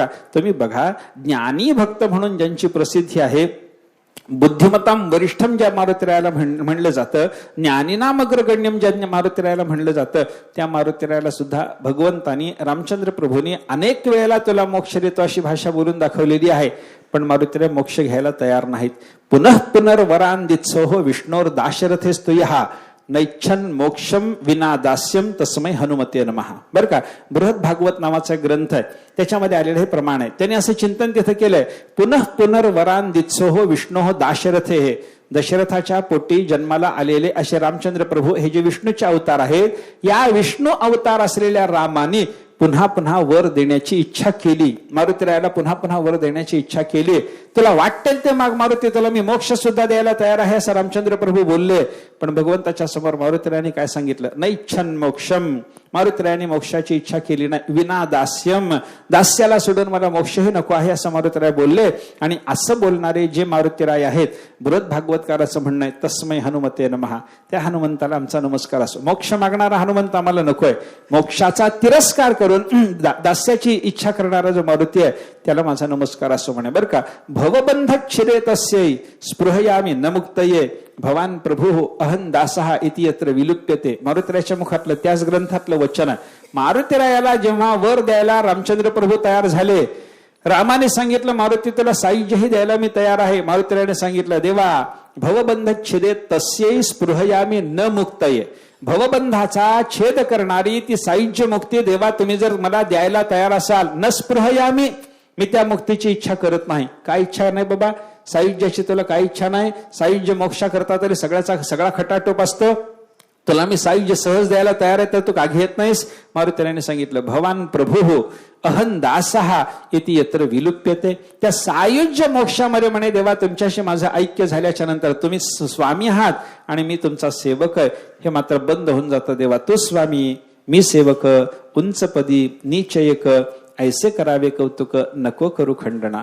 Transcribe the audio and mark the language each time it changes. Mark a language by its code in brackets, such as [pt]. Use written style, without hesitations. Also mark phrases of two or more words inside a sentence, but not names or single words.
[mr] तुम्ही बघा, ज्ञानी भक्त म्हणून ज्यांची प्रसिद्धी आहे, [sa] बुद्धिमताम वरिष्ठम [mr] ज्या मारुतीरायाला म्हणलं जातं, [sa] ज्ञानीनाम अग्रगण्यम [mr] ज्या मारुतीरायाला म्हणलं जातं, त्या मारुतीरायाला सुद्धा भगवंतानी रामचंद्र प्रभूंनी अनेक वेळेला तुला मोक्ष देतो अशी भाषा बोलून दाखवलेली आहे. पण मारुतीराय मोक्ष घ्यायला तयार नाहीत. [sa] पुनः पुनर्वरान दित्सोह विष्णोर दाशरथे स्तुयः नैच्छन मोक्षम विना दास्यम तस्मै हनुमते नमः. [mr] बरं का, बृहद भागवत नावाचा ग्रंथ आहे, त्याच्यामध्ये आलेलं हे प्रमाण आहे. त्याने असं चिंतन तिथं केलंय, [sa] पुनः पुनर्वरान दित्सोह विष्णोह दाशरथे, [mr] हे दशरथाच्या पोटी जन्माला आलेले असे रामचंद्र प्रभू हे जे विष्णूचे अवतार आहेत, या विष्णू अवतार असलेल्या रामाने पुन्हा पुन्हा वर देण्याची इच्छा केली. मारुतीरायाला पुन्हा पुन्हा वर देण्याची इच्छा केली. तुला वाटेल ते माग मारुती, तुला मी मोक्ष सुद्धा द्यायला तयार आहे असं रामचंद्र प्रभू बोलले. पण भगवंताच्या समोर मारुतीरायाने काय सांगितलं? [sa] नैच्छन मोक्षम. [mr] मारुतीरायाने मोक्षाची इच्छा केली नाही. [sa] विना दास्यम, [mr] दास्याला सोडून मला मोक्षही नको आहे असं मारुतीराय बोलले. आणि असं बोलणारे जे मारुतीराय आहेत, बृहद भागवतकाराचं म्हणणं आहे, [sa] तस्मै हनुमते नमः, [mr] त्या हनुमंताला आमचा नमस्कार असो. मोक्ष मागणारा हनुमंत आम्हाला नकोय. मोक्षाचा तिरस्कार करून दास्याची इच्छा करणारा जो मारुती आहे त्याला माझा नमस्कार असो म्हणे बरं का. [sa] भवबंध क्षिरे तस्यै स्पृहयामी न मुक्तये भवान प्रभू अहं दासः इति यत्र विलुप्यते. [mr] मारुतीरायाच्या मुखातलं, त्याच ग्रंथातलं वचन आहे. मारुतीरायाला जेव्हा वर द्यायला रामचंद्र प्रभू तयार झाले, रामाने सांगितलं मारुती तुला सायुज्यही द्यायला मी तयार आहे. मारुतीरायाने सांगितलं, देवा [sa] भवबंध छेदे तस्यै स्पृहयामी न मुक्तये, [mr] भवबंधाचा छेद करणारी ती सायुज्य मुक्ती देवा तुम्ही जर मला द्यायला तयार असाल, [sa] न स्पृहयामी, [mr] मी त्या मुक्तीची इच्छा करत नाही. काय इच्छा नाही बाबा, सायुज्याची तुला काही इच्छा नाही. सायुज्य मोक्षा करता तरी सगळा खटाटोप असतो. तुला मी सायुज्य सहज द्यायला तयार आहे तर तू का घेत नाहीस? मारुतीरायाने सांगितलं, [sa] भवान प्रभू अहं दासः इति यत्र विलुप्यते. [mr] त्या सायुज्य मोक्षामध्ये म्हणे देवा तुमच्याशी माझं ऐक्य झाल्याच्या नंतर तुम्ही स्वामी आहात आणि मी तुमचा सेवक आहे, हे मात्र बंद होऊन जातं. देवा तू स्वामी, मी सेवक, उंचपदी नीचयक, ऐसे करावे कौतुक, नको करू खंडना.